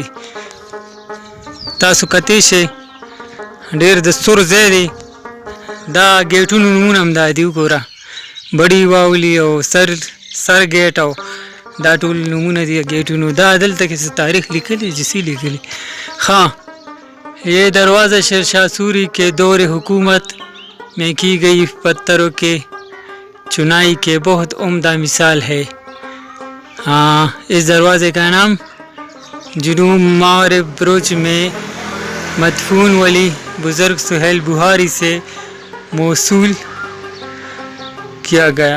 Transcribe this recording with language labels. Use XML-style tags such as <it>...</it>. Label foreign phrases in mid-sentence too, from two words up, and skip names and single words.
<ps>تاسو کتی شئ ډېر د سور ځای دی. دا ګیټونو نومونه هم دا دي وګوره، بډي واولي او سر ګیټ او دا ټول نومونه دي ګیټونو. دا دلته کې څه تاریخ لیکلی جسی لیکلی.</ps> <ur>ہاں یہ دروازہ شیرشاہ سوری کے دور حکومت میں کی گئی پتھروں کے چنائی کے بہت عمدہ مثال ہے. ہاں اس دروازے کا نام جنوب مارب بروچ میں مدفون ولی بزرگ سہیل بخاری سے موسول کیا گیا.</ur>